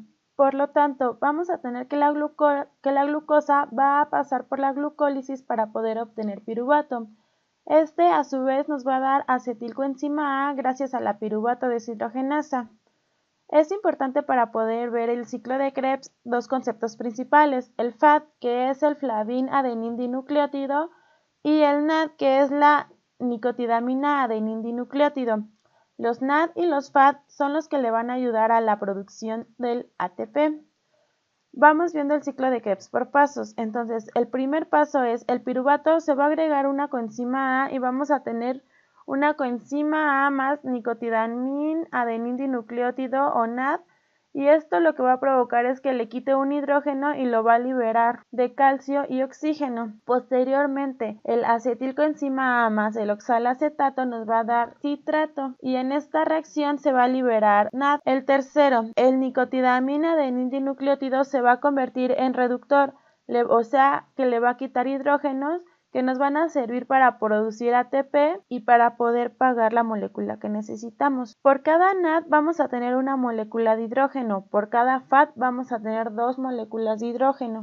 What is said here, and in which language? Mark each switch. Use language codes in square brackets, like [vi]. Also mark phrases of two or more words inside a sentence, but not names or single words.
[es] Por lo tanto, vamos a tener que la glucosa va a pasar por la glucólisis para poder obtener piruvato. Este a su vez nos va a dar acetilcoenzima A gracias a la piruvato deshidrogenasa. Es importante para poder ver el ciclo de Krebs 2 conceptos principales: el FAD, que es el flavin adenin dinucleótido, y el NAD, que es la nicotidamina adenin dinucleótido. Los NAD y los FAD son los que le van a ayudar a la producción del ATP. Vamos viendo el ciclo de Krebs por pasos. Entonces, el primer paso es el piruvato, se va a agregar una coenzima A y vamos a tener una coenzima A más nicotidamin adenin dinucleótido o NAD, y esto lo que va a provocar es que le quite un hidrógeno y lo va a liberar de calcio y oxígeno. Posteriormente, el acetilcoenzima A más el oxalacetato nos va a dar citrato y en esta reacción se va a liberar NAD. El tercero, el nicotidamina adenin dinucleótido se va a convertir en reductor, o sea que le va a quitar hidrógenos que nos van a servir para producir ATP y para poder pagar la molécula que necesitamos. Por cada NAD vamos a tener una molécula de hidrógeno, por cada FAD vamos a tener 2 moléculas de hidrógeno.